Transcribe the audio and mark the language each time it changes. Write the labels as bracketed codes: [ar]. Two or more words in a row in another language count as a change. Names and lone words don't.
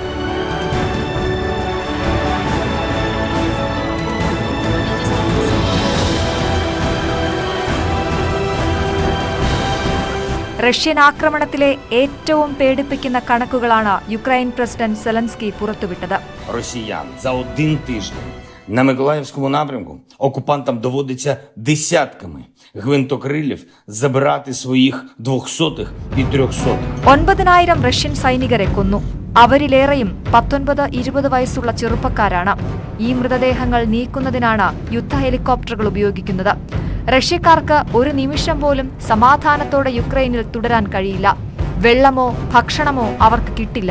[ml] റഷ്യൻ ആക്രമണത്തിലെ ഏറ്റവും പേടിപ്പിക്കുന്ന കണക്കുകളാണ് യുക്രൈൻ പ്രസിഡന്റ് സെലൻസ്കി പുറത്തുവിട്ടത്. [uk] Росіян за один тиждень на Миколаївському напрямку окупантам доводиться десятками гвинтокрилів забирати своїх 200-х і 300-х. [ml] 9,000 റഷ്യൻ സൈനികരെ കൊന്നു. അവരിലേറെയും 19-20 വയസ്സുള്ള ചെറുപ്പക്കാരാണ്. ഈ മൃതദേഹങ്ങൾ നീക്കുന്നതിനാണ് യുദ്ധ ഹെലികോപ്റ്ററുകൾ ഉപയോഗിക്കുന്നത്. റഷ്യക്കാർക്ക് ഒരു നിമിഷം പോലും സമാധാനത്തോടെ യുക്രൈനിൽ തുടരാൻ കഴിയില്ല. വെള്ളമോ ഭക്ഷണമോ അവർക്ക് കിട്ടില്ല.